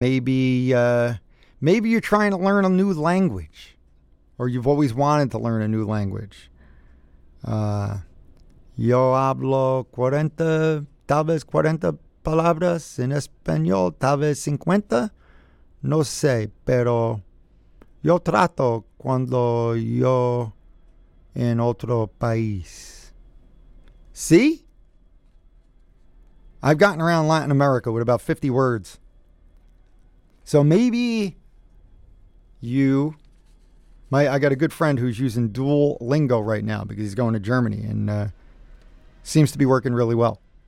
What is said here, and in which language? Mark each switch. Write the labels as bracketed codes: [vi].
[en] Maybe you're trying to learn a new language, or you've always wanted to learn a new language. [es] Yo hablo 40, tal vez 40 palabras en español, tal vez 50. No sé, pero yo trato cuando yo en otro país. [en] See? I've gotten around Latin America with about 50 words. So maybe you might. I got a good friend who's using Duolingo right now because he's going to Germany and seems to be working really well.